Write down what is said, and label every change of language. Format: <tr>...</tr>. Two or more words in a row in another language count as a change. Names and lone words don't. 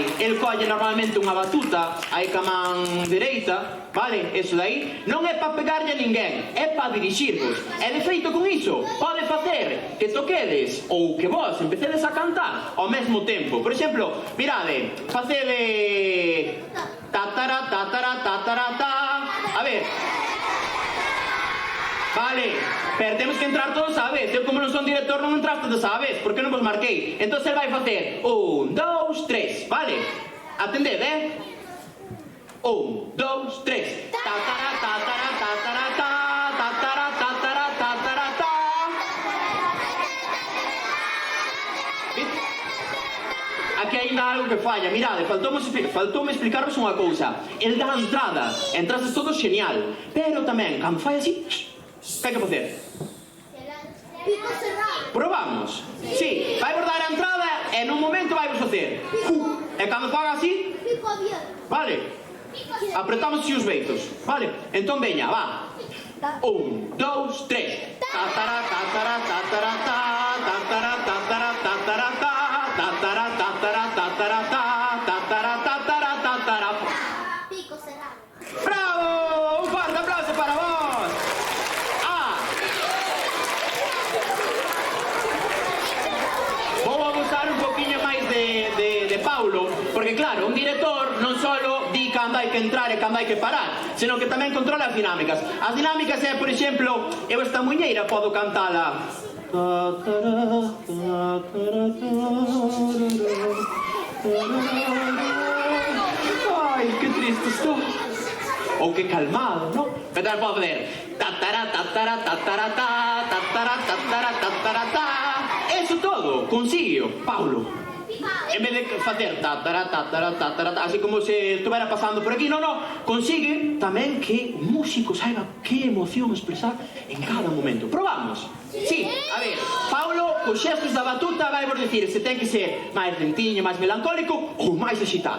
<gl>El colle normalmente unha batuta, aí ca man dereita, vale? Eso dai non é para pegarlle a ninguén, é para dirixirvos. E de feito con iso pode facer que toquedes ou que vos empecedes a cantar ao mesmo tempo. Por exemplo, mirade, facede tatara tatara tatara ta. A ver. Vale, pero temos que entrar todos a vez. Eu como non son director non entras todos a vez, porque non vos marquei. Entón el vai facer 1, 2, 3, vale? Atended, 1, 2, 3. Tatara tatara tatara ta, tatara tatara tatara ta. Aquí ainda algo que falla, mirade, faltoume explicarvos unha cousa. El dá a entrada, entrases todos genial, pero tamén, cando fai así, que hai que facer?</gl> <es>Pico cerrado.</es> <gl>Probamos? Sí, vai vos dar a entrada e nun momento vai vos facer e cando faga así,</gl> <es>Pico abierto.</es> <gl>vale? Apretamos así os beitos, vale? Entón veña, va. 1, 2, 3. Tatara tatara tatara ta, tatara tatara tatara ta, tatara tatara tatara ta, tatara tatara tatara.</gl> <es>Pico cerrado.</es> <gl>¡Bravo!</gl> <es>Un fuerte aplauso</es> <gl>para vos. Vou abusar un poquinho máis de Paulo, porque claro, un director non só di cando hai que entrar e cando hai que parar, senón que tamén controla as dinámicas. As dinámicas é, por exemplo, eu esta muñeira podo cantala. Ai, que triste estou. Ou que calmado, non? Pero tamén podo fazer tatara tatara tatara ta, tatara tatara tatara ta. Eso todo, consígueo, Paulo. En vez de facer tatara tatara tatara ta, así como se estuvera pasando por aquí, non, consigue tamén que o músico saiba que emoción expresar en cada momento. Probamos? Sí, a ver, Paulo, cos xestos da batuta vai vos dicir se ten que ser máis lentiño, máis melancólico ou máis excitado.</gl>